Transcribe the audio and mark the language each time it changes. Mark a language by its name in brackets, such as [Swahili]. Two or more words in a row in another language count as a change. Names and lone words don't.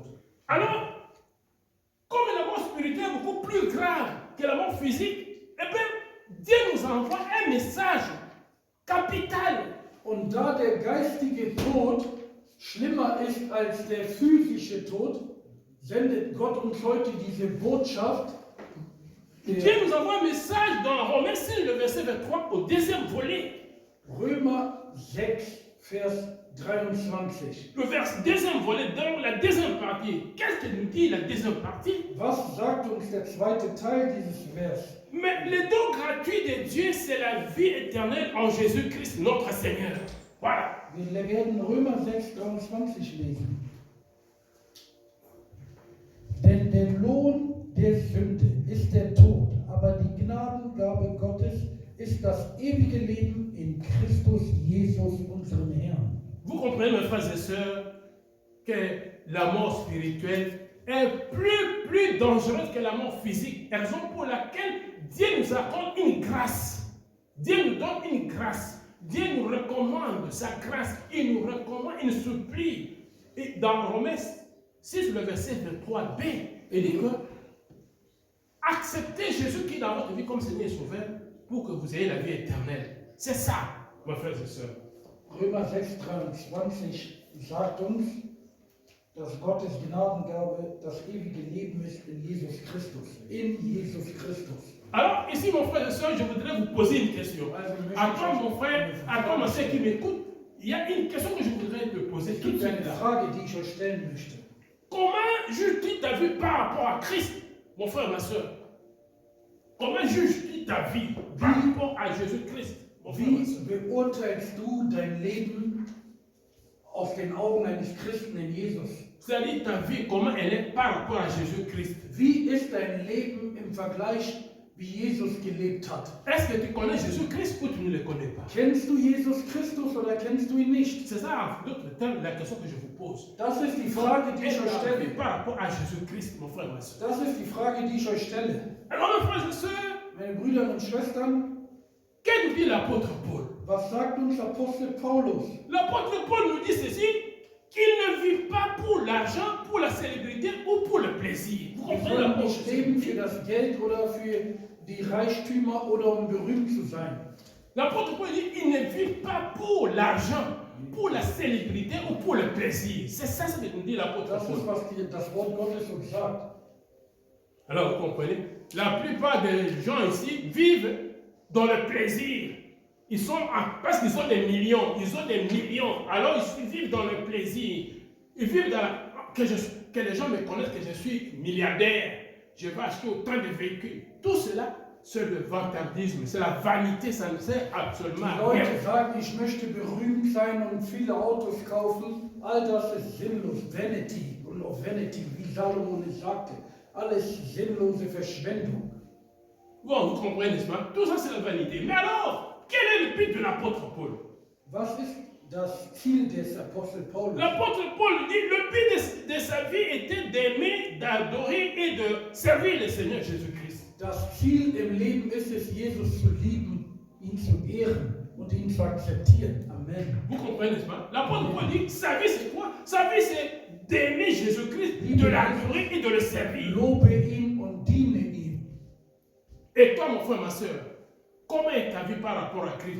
[French] Alors, comme la mort spirituelle est beaucoup plus grave que la mort physique, eh bien, Dieu nous envoie un message capital. [German] Und da der geistige Tod schlimmer ist als der physische Tod, sendet Gott uns heute diese Botschaft. [French] Dieu nous envoie un message dans Romains 6, le verset 23, au deuxième volet. [German] Römer 6, Vers 23. [French] Le deuxième volet, dans la deuxième partie. Qu'est-ce que nous dit la deuxième partie? [German] Was sagt uns der zweite Teil dieses Vers? [French] Mais le don gratuit de Dieu, c'est la vie éternelle en Jésus-Christ, notre Seigneur. Voilà. [German] Wir werden Römer 6, 23 lesen. Denn der Lohn der Sünde ist der Tod, aber die Gnadengabe Gottes ist das ewige Leben in Christus Jesus, unserem Herrn. [French] Vous comprenez, mes frères et sœurs, que la mort spirituelle est plus dangereuse que la mort physique. Raison pour laquelle Dieu nous accorde une grâce. Dieu nous donne une grâce. Dieu nous recommande sa grâce. Il nous recommande, il nous supplie. Et dans Romains 6, le verset 23b, il dit que acceptez Jésus-Christ dans votre vie comme Seigneur et Sauveur pour que vous ayez la vie éternelle. C'est ça, mes frères et sœurs. [German] Römer 6, 23 sagt uns, dass Gottes Gnadengabe das ewige Leben ist in Jesus Christus. In Jesus Christus. [French] Alors, ici, mon frère et soeur, je voudrais vous poser une question. À toi, mon frère, à toi, ma soeur qui m'écoute, il y a une question que je voudrais te poser tout de suite. [German] Eine Frage, die ich euch stellen möchte. [French] Comment juges-tu ta vie par rapport à Christ, mon frère, ma soeur? Comment juges-tu ta vie par rapport à Jésus-Christ, mon frère, ma soeur? [German] Wie beurteilst du dein Leben aus den Augen eines Christen in Jesus? [French] C'est-à-dire ta vie, comment elle est par rapport à Jésus-Christ? [German] Wie ist dein Leben im Vergleich, wie Jesus gelebt hat? [French] Est-ce que tu connais Jésus-Christ ou tu ne le connais pas? [German] Kennst du Jesus Christus oder kennst du ihn nicht? [French] C'est ça, en d'autres termes, la question que je vous pose. [German] Das ist die Frage, die ich euch [French] Ta vie [German] stelle. [French] par rapport à Jésus-Christ, mon frère, ma soeur. [German] Das ist die Frage, die ich euch stelle. [French] Alors, mes frères et sœurs, [German] Meine Brüder und Schwestern, [French] que nous dit l'apôtre Paul? [German] was sagt uns Apostel Paulus? [French] L'apôtre Paul nous dit ceci, qu'il ne vit pas pour l'argent, pour la célébrité ou pour le plaisir. Vous [German] Wir [French] comprenez [German] sollen [French] l'apôtre? [German] nicht leben für das Geld oder für die Reichtümer oder um berühmt zu sein. [French] L'apôtre Paul dit, il ne vit pas pour l'argent, pour la célébrité ou pour le plaisir. C'est ça ce que nous dit l'apôtre [German] Das ist, [French] Paul. [German] was das Wort Gottes uns sagt. [French] Alors vous comprenez, la plupart des gens ici vivent dans le plaisir. Ils sont, parce qu'ils ont des millions, alors ils vivent dans le plaisir. Ils vivent dans que les gens me connaissent que je suis milliardaire, je vais acheter autant de véhicules. Tout cela, c'est le vantardisme, c'est la vanité, ça ne sert absolument [German] Die [French] à rien. [German] Leute sagen, ich möchte berühmt sein und viele Autos kaufen. All das ist sinnlos. Vanity. Und auch Vanity, wie Salomon es sagte. Alles sinnlose Verschwendung. [French] Bon, vous comprenez, n'est-ce pas? Tout ça, c'est la vanité. Mais alors, quel est le but de l'apôtre Paul? [German] Was ist das Ziel des Apostel Paulus? [French] L'apôtre Paul dit le but de sa vie était d'aimer, d'adorer et de servir le Seigneur Jésus-Christ. [German] Das Ziel im Leben ist es, Jesus zu lieben, ihn zu ehren und ihn zu akzeptieren. Amen. [French] Vous comprenez, n'est-ce pas? L'apôtre Paul dit sa vie, c'est quoi? Sa vie, c'est d'aimer Jésus-Christ, de l'adorer et de le servir. [German] Lobe ihn und diene ihm. [French] Et toi, mon frère, ma soeur, comment est ta vie par rapport à Christ?